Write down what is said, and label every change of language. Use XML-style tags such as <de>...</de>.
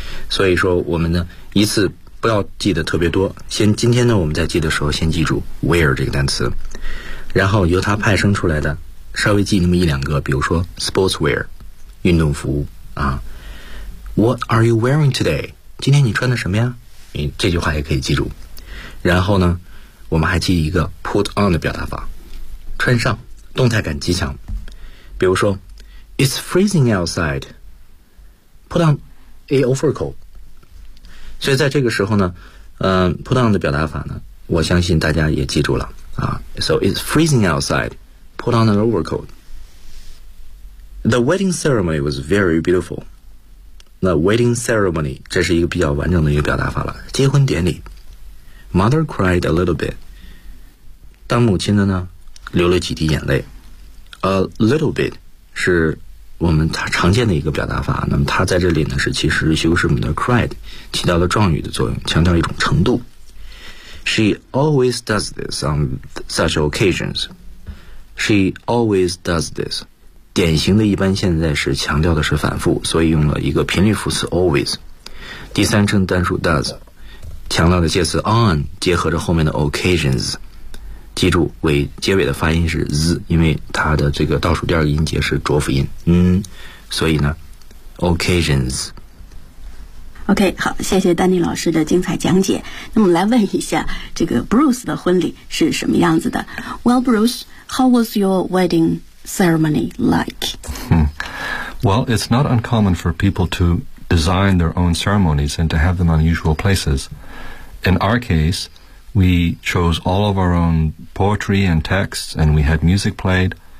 <zh>所以说我们呢一次不要记得特别多，先今天呢我们在记的时候先记住 wear 这个单词，然后由它派生出来的稍微记那么一两个，比如说 sportswear 运动服啊。</zh> <en>What are you wearing today?</en> <zh>今天你穿的什么呀，这句话也可以记住。然后呢我们还记一个 put on 的表达法，穿上，动态感极强。比如说</zh> <en>It's freezing outside, put on a overcoat。</en> <zh>所以在这个时候呢put on 的表达法呢我相信大家也记住了啊。</zh> <en>So it's freezing outside, put on an overcoat. The wedding ceremony was very beautiful.</en> <zh>那 wedding ceremony 这是一个比较完整的一个表达法了，结婚典礼。</zh> <en>Mother cried a little bit,</en> <zh>当母亲的呢流了几滴眼泪。 A little bit 是我们常见的一个表达法，那么它在这里呢是其实修饰我们的 cried 起到了状语的作用，强调一种程度。</zh> <en>She always does this on such occasions. She always does this,</en> <zh>典型的一般现在是强调的是反复，所以用了一个频率副词 always。第三称单数 does, 强调的介词 on 结合着后面的 occasions,记住尾结尾的发音是 z, 因为它的这个倒数第二个音节是浊辅音，嗯，所以呢 occasions。 OK, 好，谢谢丹尼老师的精彩讲解。那么来问一下，这个 Bruce 的婚礼是什么样子的？</zh> <en>Well Bruce, how was your wedding ceremony like? Well, it's not uncommon for people to design their own ceremonies and to have them unusual places. In our caseWe chose all of our own poetry and texts, and we had music played.</en>